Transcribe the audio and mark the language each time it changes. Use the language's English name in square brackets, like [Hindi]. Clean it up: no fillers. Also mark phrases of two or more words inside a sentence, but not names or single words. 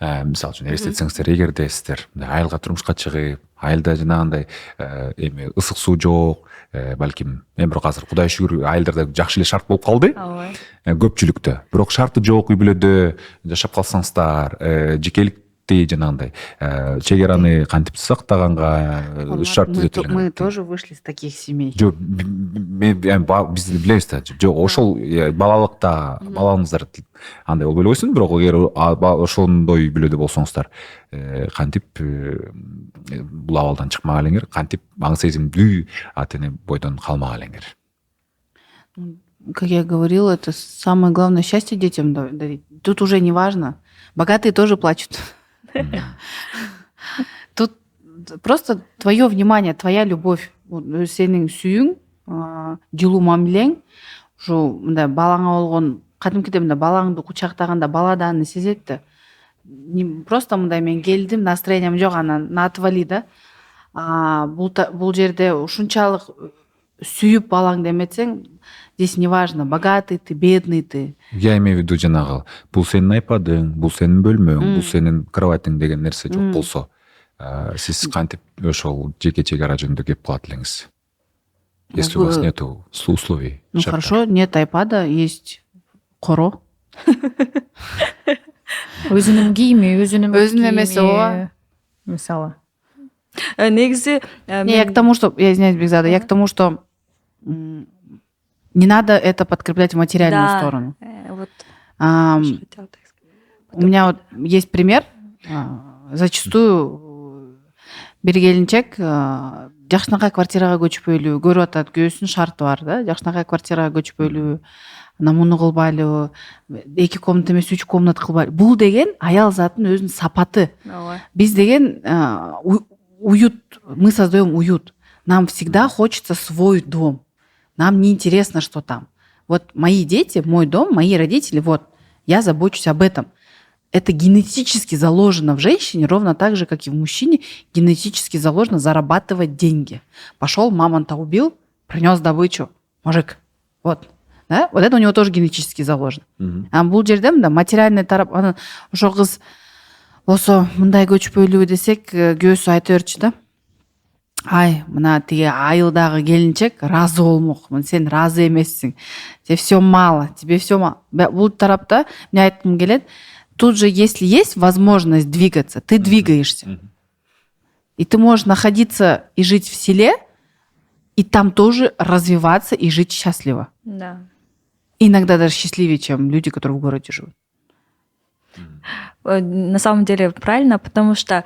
[Kyrgyz] мисалы үчүн элестетсеңиздер, эгерде сиздер айылга турмушка чыгып, айылда жанагындай эми ысык суу жок, балким эми бирок азыр Кудай шүгүр айылдарда жакшы эле шарт болуп калды. ооба Көпчүлүктө. Бирок шарты жок үй бүлөдө жашап калсаңыздар, жекеликти жанагындай чек араны кантип сактаганга шарт түзөтүлгөн. [Russian] Мы тоже вышли из таких семей. [Kyrgyz] Жок, биз билебиз да. Жок, ошол балалыкта балаңыздар андай болбой эле койсун, бирок эгер ошондой үй бүлөдө болсоңуздар, кантип бул абалдан чыкмак элеңер, кантип аң сезимдүү ата эне бойдон калмак элеңер. [Russian] Как я говорила, это самое главное счастье детям дарить. Тут уже не важно. Богатые тоже плачут. Тут просто твое внимание, твоя любовь. [Kyrgyz] Сенің сүйің, жылуу мамилең, ушу мындай балаңа болгон кадимкидей мындай балаңды кучактаганда бала да аны сезет да. Просто мындай мен келдим, настроением жок, анан отвали да. Бул жерде ушунчалык сүйүп балаңды эметсең, [Russian] здесь не важно, богатый ты, бедный ты. Я имею в виду [Kyrgyz] жанагы, бул сенин айпадың, бул сенин бөлмөң, бул сенин кроватың деген нерсе жок болсо, сиз кантип ошол жеке чек ара жөнүндө кеп кылат элеңиз? [Russian] Если у вас нету условий. Ну хорошо, нет айпада, есть коро. [Kyrgyz] Өзүнүн кийими, өзүнүн эмеси ооба. Мисалы. негизи [Russian] Не, я к тому, что, я извиняюсь, Бекзада, я к тому, что не надо это подкреплять в материальную сторону. вот У меня вот есть пример. [Kyrgyz] Зачастую бир келинчек жакшынакай квартирага көчпөйлү, көрүп атат, күйөөсүнүн шарты бар да, жакшынакай квартирага көчпөйлү, анан муну кылбайлы, 2 комната эмес 3 комната кылбайлы. Бул деген аял затынын өзүнүн сапаты. Биз деген [Russian] уют, мы создаем уют. Нам всегда хочется свой дом. Нам не интересно, что там. Вот мои дети, мой дом, мои родители, вот, я забочусь об этом. Это генетически заложено в женщине, ровно так же, как и в мужчине, генетически заложено зарабатывать деньги. Пошел, мамонта убил, принес добычу. Мужик, вот. Да? Вот это у него тоже генетически заложено. [Kyrgyz] А бул жерде да, материальный тарап, анан ошо кыз болсо мындай көчпөйлүү десек, күйөөсү айта берчү да. Ай, мына тиги айылдагы келинчек разы болмок. Сен разы эмессиң. [Russian] Тебе все мало, тебе все мало. [Kyrgyz] Бул тарапта мне айткым келет. [Russian] Тут же, если есть возможность двигаться, ты двигаешься. И ты можешь находиться и жить в селе, и там тоже развиваться и жить счастливо. Да. Иногда даже счастливее, чем люди, которые в городе живут. На самом деле правильно, потому что